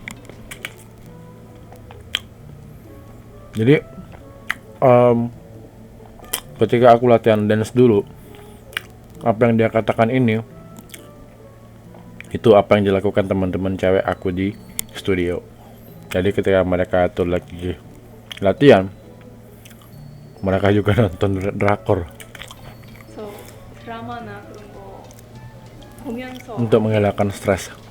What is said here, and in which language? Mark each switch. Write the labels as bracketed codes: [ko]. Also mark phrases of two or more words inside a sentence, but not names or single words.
[id] Jadi ketika aku latihan dance dulu, apa yang dia katakan ini itu apa yang dilakukan teman-teman cewek aku di studio. Jadi ketika mereka tuh lagi latihan, mereka juga nonton drakor [ko] 그래서 드라마나 그런 거 보면서 [id] untuk menghilangkan stres.